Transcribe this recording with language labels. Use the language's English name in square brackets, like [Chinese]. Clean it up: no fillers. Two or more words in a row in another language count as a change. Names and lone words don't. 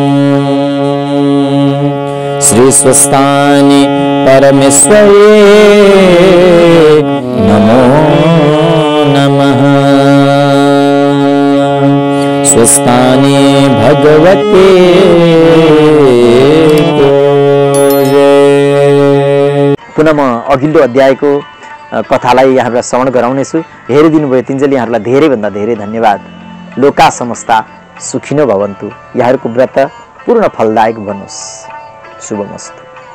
[Sanskrit] श्री स्वस्थानि परमेश्वरी नमो नमः। स्वस्थानि भगवते [Nepali] पुनः म अघिल्लो अध्यायको कथालाई यहाँहरूलाई श्रवण गराउनेछु। हेरिदिनु भयो तिनजले यहाँहरूलाई धेरैभन्दा धेरै धन्यवाद। [Sanskrit] लोका समस्ता सुखिनो भवन्तु। [Nepali] यहाँहरूको व्रत पूर्ण फलदायक बनोस्। [Sanskrit] शुभमस्तु।